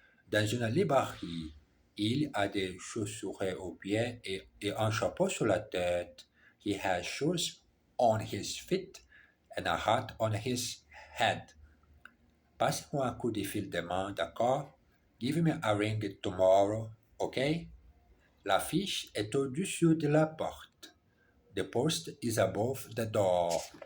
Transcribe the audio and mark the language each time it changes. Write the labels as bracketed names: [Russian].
[French] Dans une librairie, il a des chaussures aux pieds et un chapeau sur la tête. [English] He has shoes on his feet and a hat on his head. [French] Passe-moi un coup de fil demain, d'accord? [English] Give me a ring tomorrow, ok? [French] L'affiche est au-dessus de la porte. [English] The post is above the door.